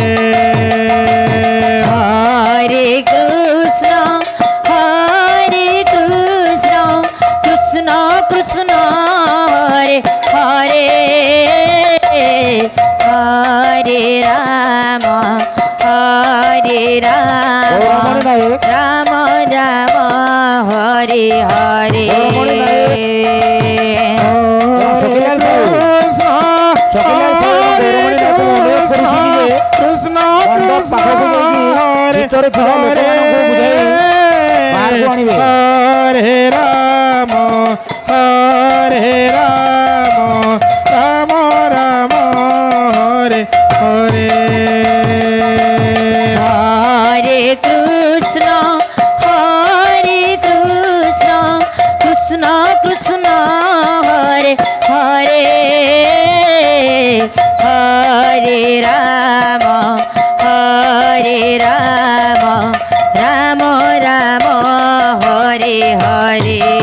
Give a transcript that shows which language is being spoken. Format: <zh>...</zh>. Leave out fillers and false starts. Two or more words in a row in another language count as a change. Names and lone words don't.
<sa>Hare Krishna, Krishna Krishna, Hare Hare, Hare Rama, Rama Rama, Hare Hare. Krishna Krishna,</sa> <or>ଭିତରେ ଥିବା ଲୋକମାନଙ୍କୁ ବୁଝାଇ ବାହାରକୁ ଆଣିବେ।</or> <sa>Hare Rama, Rama Rama, Hare Hare. Hare Krishna, Krishna Krishna, Hare Hare, Hare Rama, Rama Rama, Hare Hare.</sa>